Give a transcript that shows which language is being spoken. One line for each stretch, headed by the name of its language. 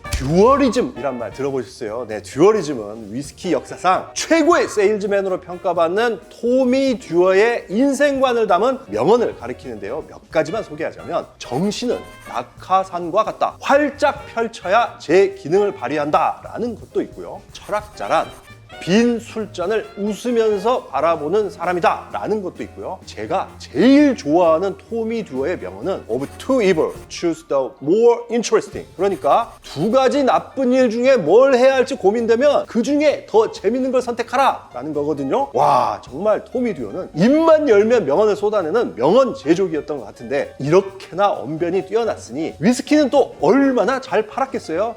Korean: 듀얼리즘이란 말 들어보셨어요? 네, 듀얼리즘은 위스키 역사상 최고의 세일즈맨으로 평가받는 토미 듀어의 인생관을 담은 명언을 가리키는데요. 몇 가지만 소개하자면 정신은 낙하산과 같다. 활짝 펼쳐야 제 기능을 발휘한다 라는 것도 있고요. 철학자란 빈 술잔을 웃으면서 바라보는 사람이다 라는 것도 있고요. 제가 제일 좋아하는 토미 듀어의 명언은
English: Of two evil, choose the more interesting.
Korean: 그러니까 두 가지 나쁜 일 중에 뭘 해야 할지 고민되면 그 중에 더 재밌는 걸 선택하라 라는 거거든요. 와, 정말 토미 듀어는 입만 열면 명언을 쏟아내는 명언 제조기였던 것 같은데 이렇게나 언변이 뛰어났으니 위스키는 또 얼마나 잘 팔았겠어요.